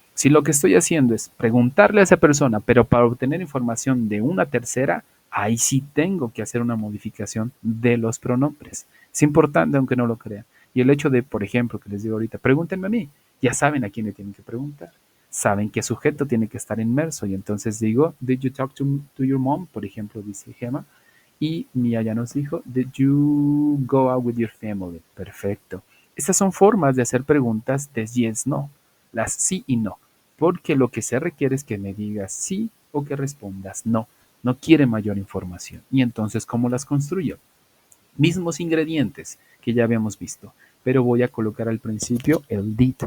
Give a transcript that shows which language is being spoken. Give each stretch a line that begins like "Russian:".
Spanish: Si lo que estoy haciendo es preguntarle a esa persona, pero para obtener información de una tercera, ahí sí tengo que hacer una modificación de los pronombres. Es importante aunque no lo crean. Y el hecho de, por ejemplo, que les digo ahorita, pregúntenme a mí, ya saben a quién le tienen que preguntar. Saben qué sujeto tiene que estar inmerso. Y entonces digo,
English: did you talk to your mom?
Spanish: Por ejemplo, dice
English: Gemma.
Spanish: Y Mia ya nos dijo,
English: did you go out with your family?
Spanish: Perfecto. Estas son formas de hacer preguntas de
English: yes, no,
Spanish: las sí y no, porque lo que se requiere es que me digas sí o que respondas no. No quiere mayor información. Y entonces, ¿cómo las construyo? Mismos ingredientes que ya habíamos visto, pero voy a colocar al principio el did.